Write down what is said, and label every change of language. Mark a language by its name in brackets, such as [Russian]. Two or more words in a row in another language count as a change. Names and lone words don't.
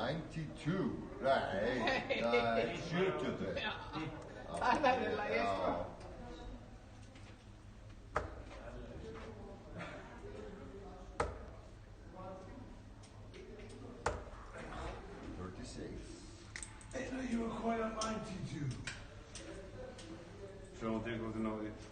[Icelandic] 92. [Swedish] Nej, 70. Ja. [Icelandic] Það verður lagið, sko. [English] I know you were quite at 92. [Icelandic] Sjáum til hvort þið náðu því.